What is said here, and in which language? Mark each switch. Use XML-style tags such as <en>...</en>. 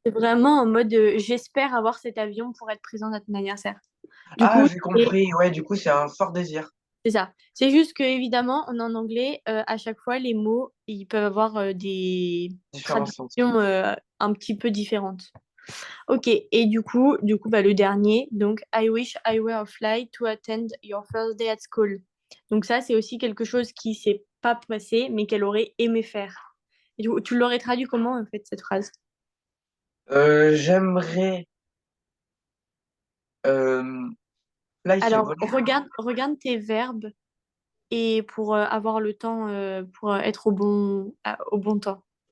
<fr>c'est vraiment en mode j'espère avoir cet avion pour être présent à ton anniversaire. Du Ah, coup, j'ai compris. Ouais, du coup, c'est un fort désir. c'est ça. C'est juste que évidemment, en anglais, à chaque fois, les mots, ils peuvent avoir des Différents sens. traductions un petit peu différentes. Ok, et du coup bah, le dernier, donc</fr> <en>I wish I were a fly to attend your first day at school.</en> <fr>Donc ça, c'est aussi quelque chose qui s'est pas passé, mais qu'elle aurait aimé faire. Et tu l'aurais traduit comment, en fait, cette phrase? J'aimerais euh, fly, c'est Alors, voler. regarde tes verbes et pour avoir le temps, pour être au bon temps.</fr>